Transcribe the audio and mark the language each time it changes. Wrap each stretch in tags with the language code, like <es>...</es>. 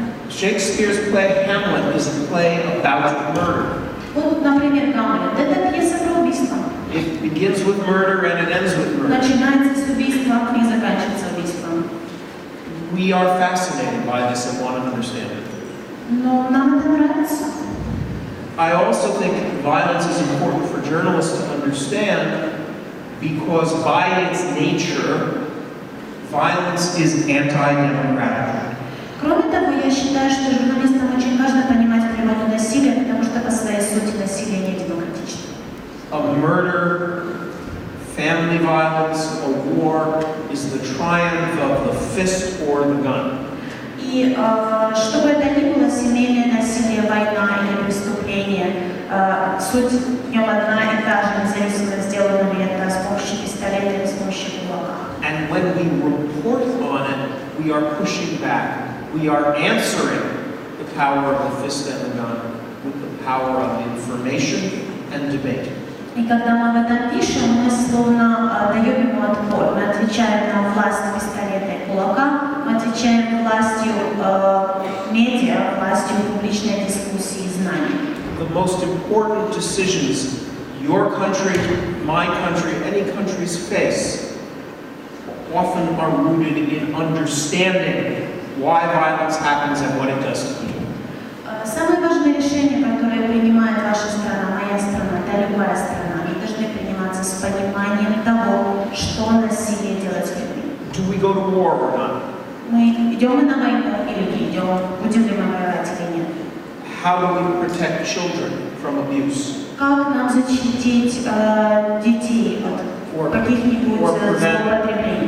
<en>Shakespeare's play Hamlet is a play about murder.</en> <ru>Вот, например, Гамлет. Это пьеса про убийство.</ru> <en>It begins with murder and it ends with murder.</en> <ru>Начинается с убийства и заканчивается убийством.</ru> <en>We are fascinated by this and want to understand it.</en> <ru>Но нам это нравится.</ru> <en>I also think violence is important for journalists to understand because by its nature, violence is anti-democratic.</en> <ru>Кроме того, я считаю, что журналистам очень важно понимать природу насилия, потому что по своей сути насилие не демократично.</ru> <en>A murder, family violence, a war is the triumph of the fist or the gun.</en> <ru>И что бы это ни было, семейное насилие, война или преступление, суть в нем одна и та же, независимо, сделано ли это с помощью пистолета или с помощью кулака.</ru> <en>And when we report on it, we are pushing back. We are answering the power of the fist and the gun with the power of information and debate.</en> <ru>И когда мы об этом пишем, мы словно даем ему отпор. Мы отвечаем на власть пистолета и кулака, мы отвечаем властью медиа, властью публичной дискуссии и знаний.</ru> <en>The most important decisions your country, my country, any countries face often are rooted in understanding why violence happens and what it does to people.</en> <ru>Самые важные решения, которые принимает ваша страна, моя страна, да любая страна, они должны приниматься с пониманием того, что насилие делает с людьми.</ru> <en>Do we go to war or not?</en> <ru>Мы идем мы на войну или не идем, будем ли мы воевать или нет.</ru> <en>How do we protect children from abuse?</en> <ru>Как нам защитить детей от каких-нибудь злоупотреблений?</ru>